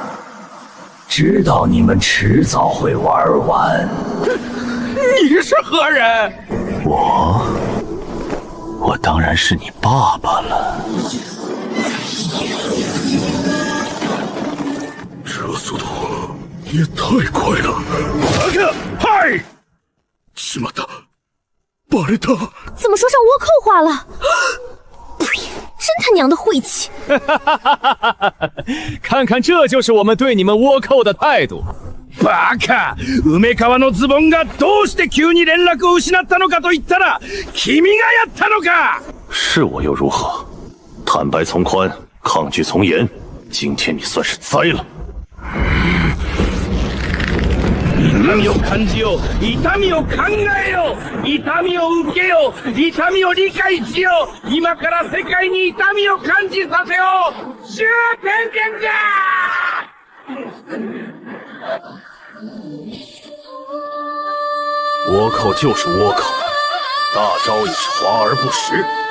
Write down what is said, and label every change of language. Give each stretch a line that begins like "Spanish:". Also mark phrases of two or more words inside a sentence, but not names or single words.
Chinese: 知道你们迟早会玩完。你是何人？我当然是你爸爸了。这速度也太快了！
Japanese: 嗨！ しまった，バレた！
Chinese: 怎么说上倭寇话了？呸！真他娘的晦气！看看，这就是我们对你们倭寇的态度。
Japanese: バカ！梅川のズボンがどうして急に連絡を失ったのかと言ったら、君がやったのか！
Chinese: 是我又如何？坦白从宽，抗拒从严。今天你算是栽了。
Japanese: 痛みを感じよう、痛みを考えよう、痛みを受けよう、痛みを理解しよう。今から世界に痛みを感じさせよう。終点点じゃ！
Chinese: 倭寇就是倭寇，大招也是华而不实。